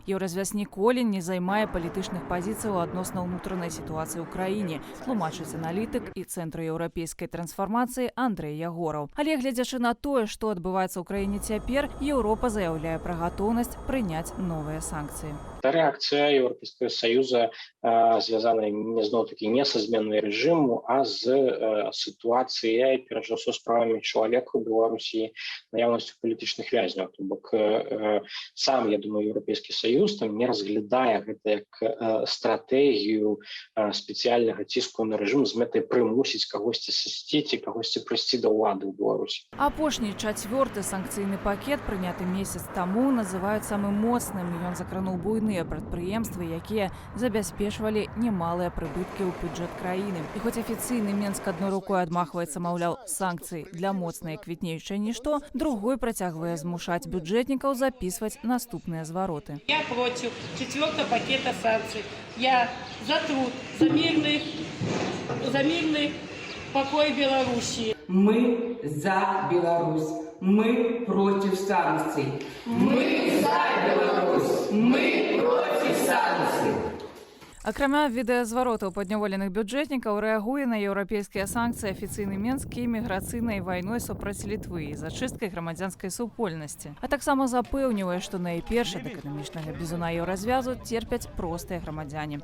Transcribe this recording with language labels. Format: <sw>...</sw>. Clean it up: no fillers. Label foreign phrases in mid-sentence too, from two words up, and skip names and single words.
<be>Еўразвяз ніколі не займае палітычных пазіцыяў адносна ўнутранай сітуацыі ў краіне, тлумачыць аналітык і цэнтру еўрапейскай трансфармацыі Андрэй Ягораў. Але гледзячы на тое, што адбываецца ў краіне цяпер, Еўропа заяўляе пра гатоўнасць прыняць новыя санкцыі.</be> <ru>Реакция Европейского Союза связана зноў-таки не со</ru> <be>зменой режиму,</be> <ru>а с ситуацией,</ru> <be>перш за ўсё,</be> <ru>с правами человека в Беларуси,</ru> <be>наявностью политичных вязняў. То бок сам, я думаю, Европейский Союз там не разглядае гэта як стратегію спецыяльнага ціску на режим з мэтай прымусіць кагосьці сысці ці кагосьці прыйсці да ўлады ў Беларусі. Апошні чацвёрты санкцыйны пакет, прыняты месяц таму, называюць самым моцным. Ён закрануў буйныя прадпрыемствы, якія забяспечвалі немалыя прыбыткі ў бюджэт краіны. І хоць афіцыйны Менск адной рукой адмахваецца, маўляў, санкцыі для моцнай і квітнеючай нішто, другой працягвае змушаць бюджэтнікаў запісваць наступныя звароты.</be> <ru>Я против 4-го пакета санкций. Я за труд, за мирный покой Беларуси. Мы за Беларусь. Мы против санкций. Мы за Беларусь. Мы против санкций.</ru> <be>Акрамя відэазваротаў падняволеных бюджэтнікаў рэагуе на еўрапейскія санкцыі афіцыйны Менск і міграцыйнай вайной супраць Літвы і зачысткай грамадзянскай супольнасці. А таксама запэўнівае, што найперш ад эканамічнага бізуна еўразвязу терпяць простыя грамадзяне.</be>